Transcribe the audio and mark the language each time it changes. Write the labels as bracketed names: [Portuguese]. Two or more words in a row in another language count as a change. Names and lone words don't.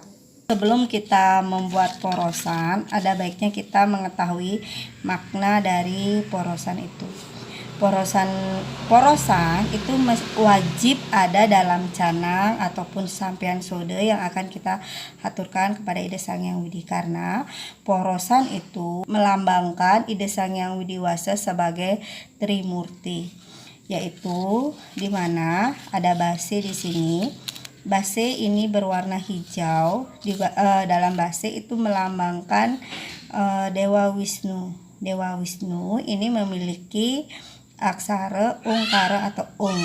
[Indonesian] Sebelum kita membuat porosan, ada baiknya kita mengetahui makna dari porosan itu. Porosan itu wajib ada dalam canang ataupun sampian sode yang akan kita aturkan kepada Ida Sang Hyang Widi, karena porosan itu melambangkan Ida Sang Hyang Widiwasa sebagai Trimurti, yaitu dimana ada base di sini. Base ini berwarna hijau. Dalam base itu melambangkan Dewa Wisnu. Dewa Wisnu ini memiliki aksara ungkara atau ung.